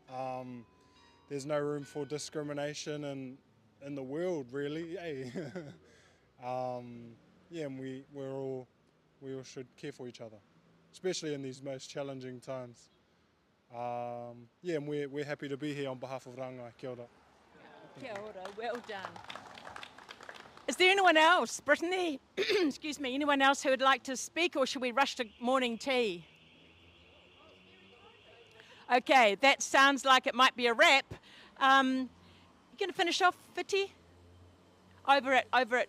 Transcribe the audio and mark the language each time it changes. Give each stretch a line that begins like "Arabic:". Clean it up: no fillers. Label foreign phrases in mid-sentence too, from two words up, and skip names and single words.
English: There's no room for discrimination in the world, really. Hey. Yeah, and we all should care for each other, especially in these most challenging times. Yeah, and we're happy to be here on behalf of Rangai.
Māori: Kia ora. Kia ora,
English: well done. Is there anyone else, Brittany, excuse me, anyone else who would like to speak, or should we rush to morning tea? Okay, that sounds like it might be a wrap. You going to finish off, Whiti? Over it.